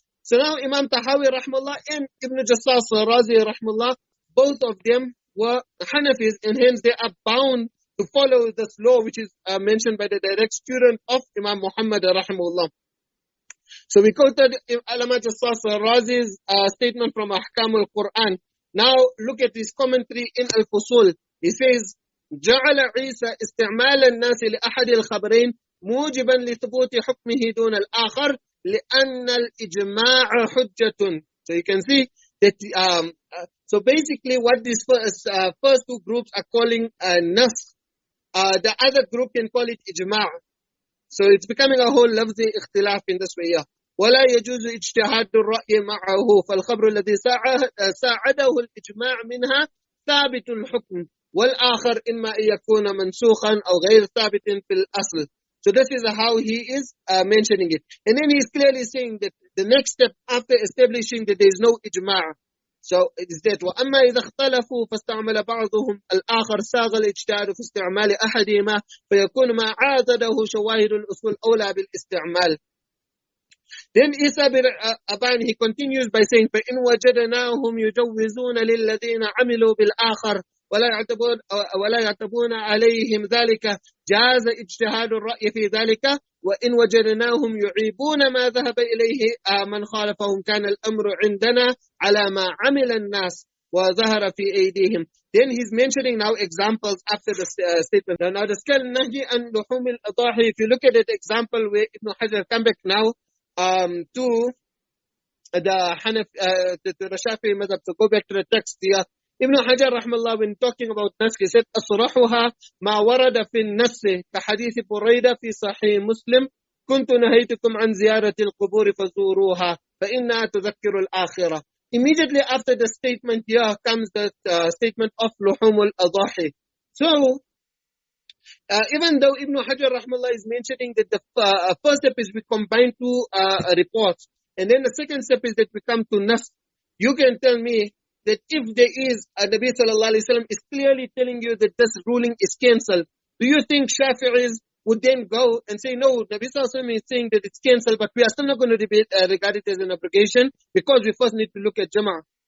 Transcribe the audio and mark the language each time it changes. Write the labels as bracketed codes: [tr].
[en] So now Imam Tahawi rahmallah and Ibn Jassas Razi rahmallah, both of them were Hanafis, and hence they are bound to follow this law which is mentioned by the direct student of Imam Muhammad rahimahullah. So we quoted Allama Jassas Razi's statement from Ahkam al-Quran. Now look at his commentary in Al-Fusul. He says, [ar] جعل عيسى استعمال الناس لأحد الخبرين موجبا لثبوت حكمه دون الآخر لأن الإجماع حجة. [en] So you can see that so basically what these first two groups are calling nas, the other group can call it ijma'. So it's becoming a whole lafzi ikhtilaf in this way. [ar] ولا يجوز اجتهاد الرأي معه فالخبر الذي ساعده الإجماع منها ثابت الحكم والآخر إما أن يكون منسوخا أو غير ثابت في الأصل. [en] So this is how he is mentioning it. And then he's clearly saying that the next step after establishing that there is no ijma'. So it is that [ar] وأما إذا اختلفوا فاستعمل بعضهم الآخر ساغ الاجتهاد في استعمال أحدهما فيكون ما عاضده شواهد الأصول أولى بالاستعمال. [en] Then Isa bin Aban, he continues by saying [ar] فإن وجدناهم يجوزون للذين عملوا بالآخر ولا يعتبون عليهم ذلك جاز اجتهاد الرأي في ذلك وإن وجدناهم يعيبون ما ذهب إليه من خالفهم كان الأمر عندنا على ما عمل الناس وظهر في أيديهم. [en] Then he's mentioning now examples after the statement. Now the scale [ar] nahyi an luhum al-adahi, [en] if you look at that example where Ibn Hajar come back now to the Shafi'i madhab, to go back to the text here. Ibn Hajar rahmallah, when talking about nas, he said [ar] أصرحها ما ورد في النص كحديث بريدة في صحيح مسلم كنت نهيتكم عن زيارة القبور فزوروها فإنها تذكر الآخرة. [en] Immediately after the statement here comes the statement of luhum al-adahi. So even though Ibn Hajar rahmallah is mentioning that the first step is we combine two reports, and then the second step is that we come to nas, you can tell me that if there is Nabi sallallahu alayhi wa sallam is clearly telling you that this ruling is cancelled, do you think Shafi'is would then go and say, no, Nabi sallallahu alayhi wa sallam is saying that it's cancelled, but we are still not going to regard it as an abrogation because we first need to look at Jama'ah?